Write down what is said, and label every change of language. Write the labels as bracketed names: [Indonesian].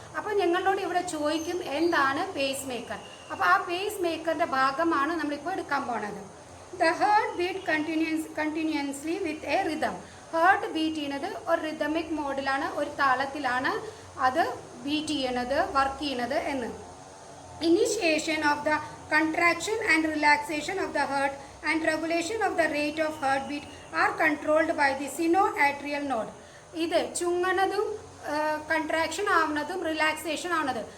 [Malayalam] അപ്പോൾ ഞങ്ങളോട് ഇവിടെ ചോദിക്കും എന്താണ് പേസ് മേക്കർ. അപ്പോൾ ആ പേസ് മേക്കറിൻ്റെ ഭാഗമാണ് നമ്മളിപ്പോൾ എടുക്കാൻ പോണത്. [English] The heart beat continuously with a rhythm. [Malayalam] Heart beat ചെയ്യുന്നത് ഒരു റിതമിക് മോഡിലാണ്, ഒരു താളത്തിലാണ് അത് ബീറ്റ് ചെയ്യണത്, വർക്ക് ചെയ്യണത് എന്ന്. [English] Initiation of the contraction and relaxation of the heart and regulation of the rate of heartbeat are controlled by the sinoatrial node. [Malayalam] ഇത് ചുങ്ങണതും contraction ആവുന്നതും relaxation ആവുന്നത്.